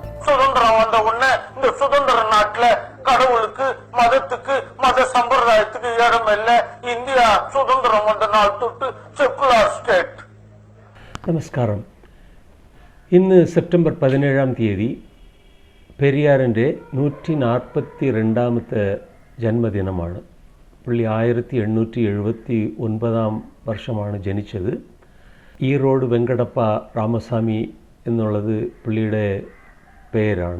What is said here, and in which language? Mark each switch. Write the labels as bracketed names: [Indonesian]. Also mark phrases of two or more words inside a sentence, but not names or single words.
[Tamil] சுதந்திரம் வந்த உடனே இந்த சுதந்திர நாட்டுல கடவுளுக்கு மதத்துக்கு மத சம்பிரதாயத்துக்கு இடம் இல்லை. இந்தியா சுதந்திரம் வந்த நாள் தொட்டு [English] secular state. [Malayalam] നമസ്കാരം. ഇന്ന് സെപ്റ്റംബർ 17-ാം തീയതി പെരിയാറിൻ്റെ 142ാമത്തെ ജന്മദിനമാണ്. പുള്ളി 1879 വർഷമാണ് ജനിച്ചത്. ഈറോഡ് വെങ്കടപ്പ രാമസ്വാമി എന്നുള്ളത് പുള്ളിയുടെ പേരാണ്.